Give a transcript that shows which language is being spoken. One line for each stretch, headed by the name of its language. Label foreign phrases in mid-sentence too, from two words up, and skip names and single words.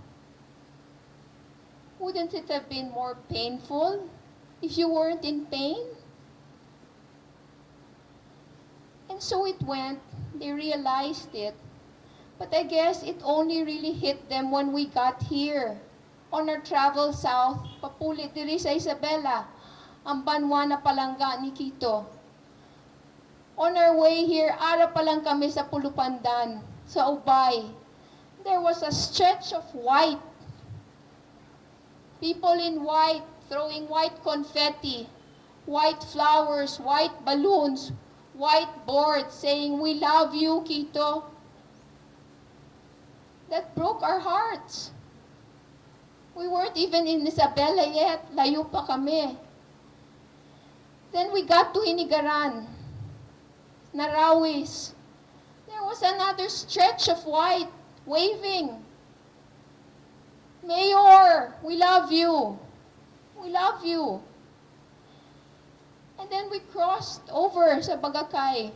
English: Wouldn't it have been more painful if you weren't in pain? And so it went. They realized it. But I guess it only really hit them when we got here. On our travel south,
Hiligaynon: papulit diri sa Isabela, ang banwa na palangga ni Quito.
English: On our way here,
Hiligaynon: ara pa lang kami sa Pulupandan, sa Ubay.
English: There was a stretch of white. People in white, throwing white confetti, white flowers, white balloons, white boards saying, "We love you, Quito." That broke our hearts. We weren't even in Isabela yet.
Hiligaynon: Layo pa kami.
English: Then we got to Inigaran, Narawis. There was another stretch of white, waving. "Mayor, we love you. We love you." And then we crossed over
Hiligaynon: sa Bagakay.